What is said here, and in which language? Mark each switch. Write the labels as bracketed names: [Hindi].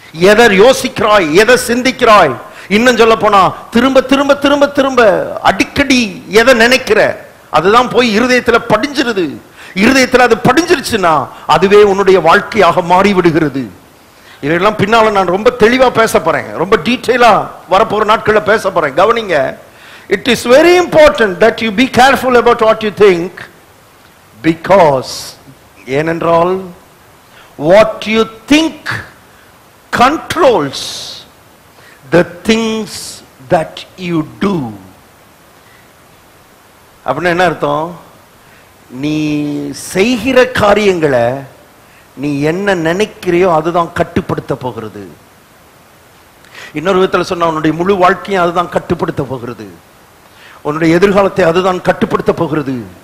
[Tamil] எதை யோசிக்கிறாய், எதை சிந்திக்கிறாய், இன்னும் சொல்ல போனா திரும்ப திரும்ப திரும்ப திரும்ப அடிக்கடி எதை நினைக்கிற, அதுதான் போய் இருதயத்துல படிஞ்சிருது. இருதயத்துல அது படிஞ்சிருச்சுன்னா அதுவே உன்னுடைய வாழ்க்கையாக மாறி விடுகிறது. இதெல்லாம் பின்னால நான் ரொம்ப தெளிவா பேச போறேன். ரொம்ப டீடைலா வரப்போற நாட்கள்ல பேச போறேன். கவனிங்க. [English] It is very important that you be careful about what you think, because [Tamil] ஏனென்றால் [English] what you think controls the things that you do. [Tamil] அப்படின்னா என்ன அர்த்தம்? நீ செய்கிற காரியங்களை நீ என்ன நினைக்கிறியோ அதுதான் கட்டுப்படுத்த போகிறது. இன்னொரு விதத்தில் சொன்னா உன்னுடைய முழு வாழ்க்கையும் அதுதான் கட்டுப்படுத்த போகிறது. உன்னுடைய எதிர்காலத்தை அதுதான் கட்டுப்படுத்த போகிறது.